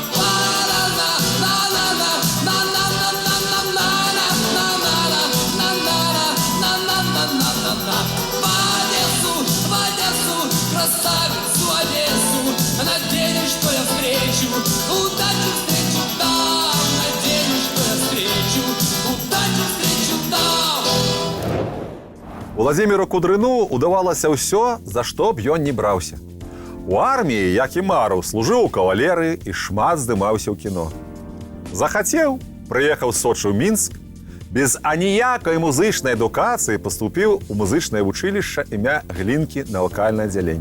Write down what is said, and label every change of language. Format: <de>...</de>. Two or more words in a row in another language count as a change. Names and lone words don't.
<ru>В Одессу, красавицу Одессу, надеюсь, что я встречу, удачу встречу там, надеюсь, что я встречу, удачу встречу там.</ru> <be>Уладзіміру Кудрыну удавалася ўсё, за што б ён не браўся. У арміі, як і марыў, служыў у кавалерыі і шмат здымаўся ў кіно. Захацеў, прыехаў з Сочы ў Мінск, без аніякай музычнай адукацыі паступіў у музычнае вучылішча імя Глінкі на вакальнае аддзяленне.</be>